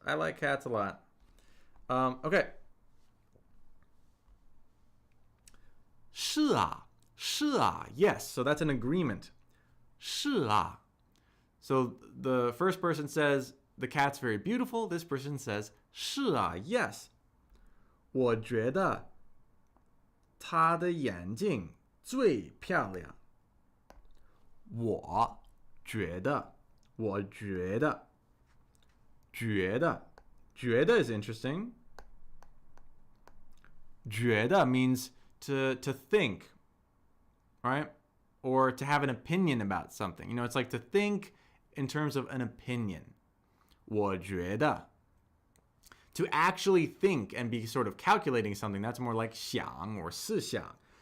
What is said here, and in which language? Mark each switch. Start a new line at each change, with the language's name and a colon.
English: I like cats a lot. Okay.
Chinese: 是啊, 是啊, yes.
English: So that's an agreement. 是啊. So the first person says, the cat's very beautiful, this person says 是啊 yes.
Chinese: 我觉得他的眼睛最漂亮。我觉得觉得
English: is interesting. 觉得 means to think, right? Or to have an opinion about something. You know, it's like to think in terms of an opinion. 我觉得 to actually think and be sort of calculating something, that's more like 想 or 思想.